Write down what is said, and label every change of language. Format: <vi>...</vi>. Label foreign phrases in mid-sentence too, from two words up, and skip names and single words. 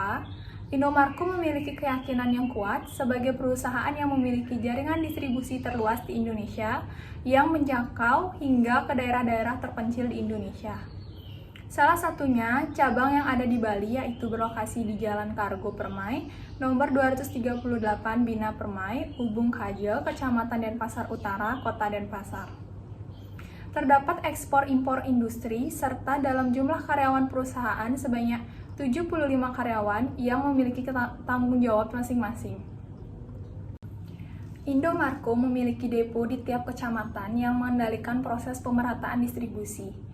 <id>Indomarko memiliki keyakinan yang kuat sebagai perusahaan yang memiliki jaringan distribusi terluas di Indonesia yang menjangkau hingga ke daerah-daerah terpencil di Indonesia. Salah satunya cabang yang ada di Bali yaitu berlokasi di Jalan Kargo Permai, nomor 238 Bina Permai, Ubung Kajel, Kecamatan Denpasar Utara, Kota Denpasar. Terdapat ekspor-impor industri serta dalam jumlah karyawan perusahaan sebanyak 75 karyawan yang memiliki tanggung jawab masing-masing. Indomarko memiliki depo di tiap kecamatan yang mengendalikan proses pemerataan distribusi.</id>